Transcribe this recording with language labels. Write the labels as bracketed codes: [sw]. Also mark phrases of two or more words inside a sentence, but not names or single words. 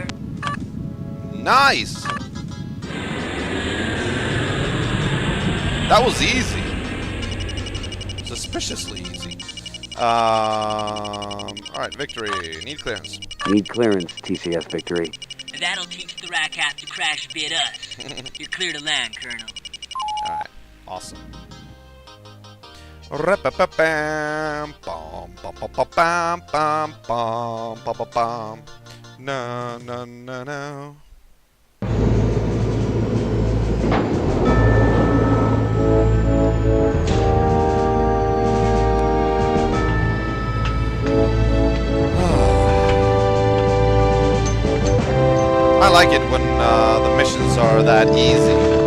[en] Nice! That was easy. Suspiciously easy. Alright, victory. Need clearance. Need clearance, TCS Victory. That'll teach the Rackhath to crash bid us. You're clear to land, Colonel. Alright, awesome. Ra-pa-pa-bam, bam, ba-ba-ba-bam, bam, bam, ba-ba-bam. No, no, no, no. I like it when the missions are that easy.